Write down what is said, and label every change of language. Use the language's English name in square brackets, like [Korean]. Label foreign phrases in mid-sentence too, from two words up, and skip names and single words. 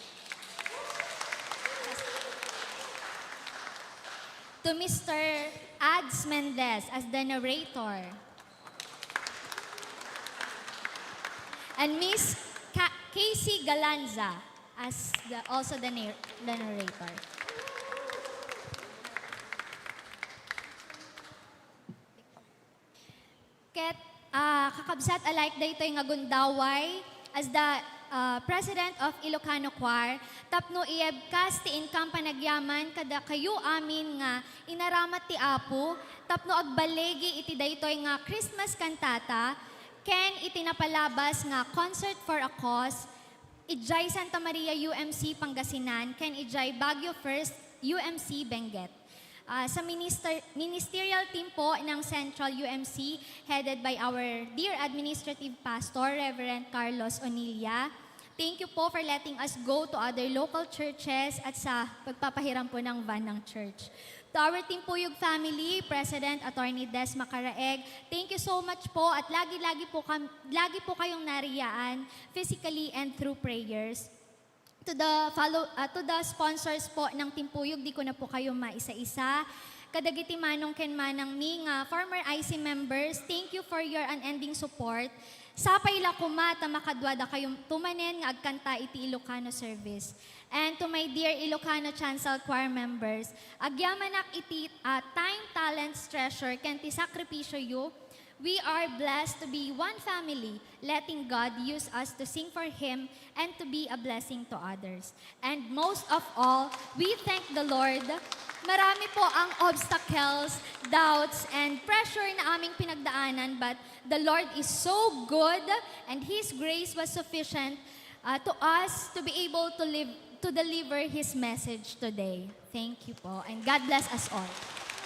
[English] To Mr. Ads Mendez as the narrator. And Miss Casey Galanza as also the narrator. [Iloko] Ket kabsat alike daytoy nga gundaway [English] as the President of Ilocano Choir, [Iloko] tapno iebkas ti income panagyaman kada kayo amin nga inaramat ti Apo, tapno agbalegi iti daytoy nga Christmas kantata, ken itinapalabas nga Concert for a Cause, ijay Santa Maria UMC Pangasinan, ken ijay Baguio First UMC Benguet. [English] Sa ministerial team [Filipino] po ng [English] Central UMC, headed by our dear Administrative Pastor, Reverend Carlos Onilia. Thank you po for letting us go to other local churches [Filipino] at sa pagpapahiram po ng van ng church. [English] To our Team Puyog family, President Attorney Des Macaraeg, thank you so much [Filipino] po at lagi po kayong nariyaan [English] physically and through prayers. To the sponsors [Filipino] po ng Team Puyog, di ko na po kayo maisa-isa. [Iloko] Kadagiti manong ken manang mi nga former IC members, [English] thank you for your unending support. [Iloko] Sapay la kumata makadwada kayong tumanen nga agkanta iti Ilocano service. [English] And to my dear Ilocano Chancel Choir members, [Iloko] agyamanak iti [English] time, talents, treasure, [Iloko] ken ti sakripisyo yu. [English] We are blessed to be one family, letting God use us to sing for Him and to be a blessing to others. And most of all, we thank the Lord. [Filipino] Marami po ang [English] obstacles, doubts, and pressure [Filipino] na aming pinagdaanan, [English] but the Lord is so good and His grace was sufficient to us to be able to deliver His message today. Thank you po, and God bless us all.